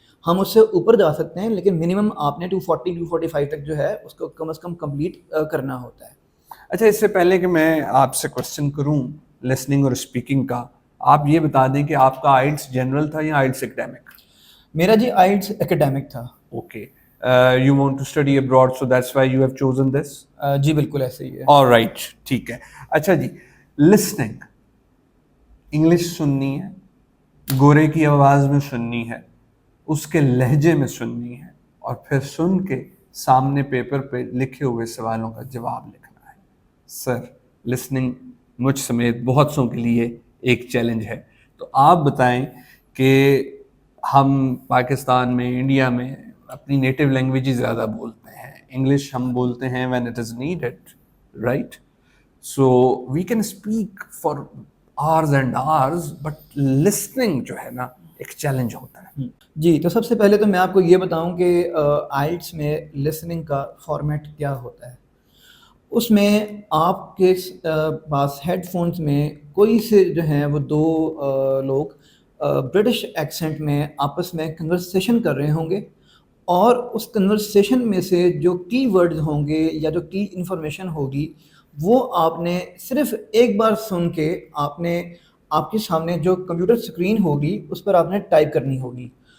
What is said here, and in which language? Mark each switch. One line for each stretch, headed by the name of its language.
Urdu: ہم اس سے اوپر جا سکتے ہیں لیکن منیمم آپ نے 240 245 تک جو ہے اس کو کم از کم کمپلیٹ کرنا ہوتا ہے. اچھا, اس سے پہلے کہ میں آپ سے کوشچن کروں لسننگ اور اسپیکنگ کا, آپ یہ بتا دیں کہ آپ کا آئلٹس جنرل تھا یا آئلٹس ایکڈیمک؟ میرا جی آئلٹس ایکڈیمک تھا. Okay.
English: You want to study abroad, so that's why you have chosen this?
Urdu: جی بالکل ایسے ہی ہے.
English: All right,
Urdu: ٹھیک ہے. اچھا جی, لسننگ انگلش سننی ہے, گورے کی آواز میں سننی ہے, اس کے لہجے میں سننی ہے, اور پھر سن کے سامنے پیپر پہ لکھے ہوئے سوالوں کا جواب لکھنا ہے. سر, لسننگ مجھ سمیت بہت سوں کے لیے ایک چیلنج ہے. تو آپ بتائیں کہ ہم پاکستان میں, انڈیا میں اپنی نیٹو لینگویج ہی زیادہ بولتے ہیں, انگلش ہم بولتے ہیں
English: when it is needed, right? So we can speak for hours and hours, but listening
Urdu: جو ہے نا ایک چیلنج ہوتا ہے. جی, تو سب سے پہلے تو میں آپ کو یہ بتاؤں کہ آئلٹس میں لسننگ کا فارمیٹ کیا ہوتا ہے. اس میں آپ کے پاس ہیڈ فونز میں کوئی سے جو ہیں وہ دو لوگ برٹش ایکسنٹ میں آپس میں کنورسیشن کر رہے ہوں گے, اور اس کنورسیشن میں سے جو کی ورڈز ہوں گے یا جو کی انفارمیشن ہوگی وہ آپ نے صرف ایک بار سن کے آپ کے سامنے جو کمپیوٹر اسکرین ہوگی اس پر آپ نے ٹائپ کرنی ہوگی.